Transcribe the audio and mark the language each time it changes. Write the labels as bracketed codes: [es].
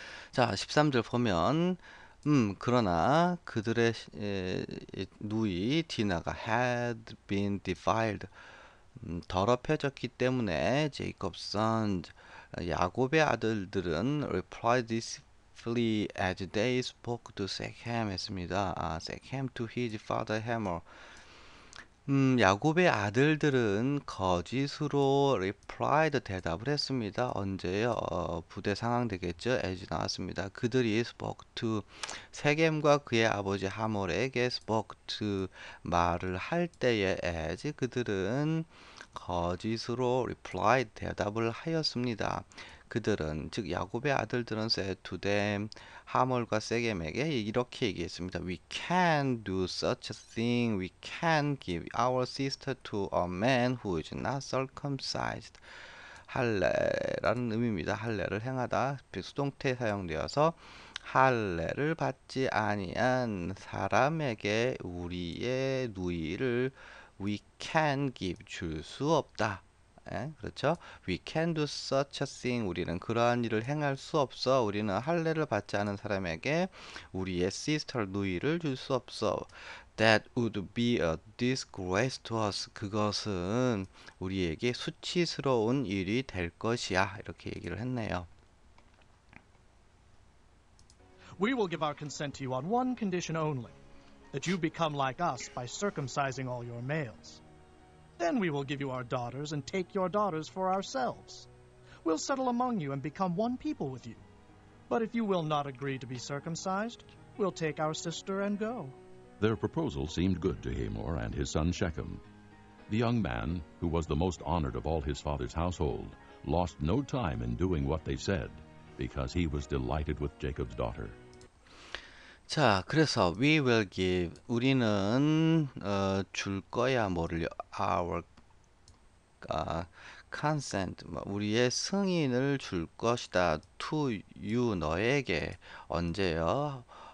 [ko] 자, 13절 보면 그러나 그들의 누이 디나가 [en] had been defiled [ko] 더럽혀졌기 때문에 제이콥 선 야곱의 아들들은 [en] replied deceitfully as they spoke to Shechem [ko] 했습니다. [en] Shechem to his father Hamor. [ko] 야곱의 아들들은 거짓으로 [en] replied [ko] 대답을 했습니다. 언제요? 부대 상황 되겠죠? as 나왔습니다. 그들이 [en] spoke to [ko] 세겜과 그의 아버지 하몰에게 spoke to 말을 할 때에 as 그들은 거짓으로 replied 대답을 하였습니다. 그들은 즉 야곱의 아들들은 [en] said to them [ko] 하몰과 세겜에게 이렇게 얘기했습니다. [en] We can do such a thing. We can give our sister to a man who is not circumcised. [ko] 할례라는 의미입니다. 할례를 행하다 수동태 사용되어서 할례를 받지 아니한 사람에게 우리의 누이를 [en] we can give [ko] 줄 수 없다. 그렇죠? [en] We can do such a thing. [ko] 우리는 그러한 일을 행할 수 없어. 우리는 할례를 받지 않은 사람에게 우리의 [en] sister [ko] 누이를 줄 수 없어. [en] That would be a disgrace to us. [ko] 그것은 우리에게 수치스러운 일이 될 것이야. 이렇게 얘기를 했네요. [en] We will give our consent to you on one condition only, that you become like us by circumcising all your males. Then we will give you our daughters and take your daughters for ourselves. We'll settle among you and become one people with you. But if you will not agree to be circumcised, we'll take our sister and go. Their proposal seemed good to Hamor and his son Shechem. The young man, who was the most honored of all his father's household, lost no time in doing what they said, because he was delighted with Jacob's daughter. [ko] 자, 그래서 [en] we will give [ko] 우리는 줄 거야 뭐를요? [en] Our consent [ko] 우리의 승인을 줄 것이다. [en] To you [ko] 너에게 언제요?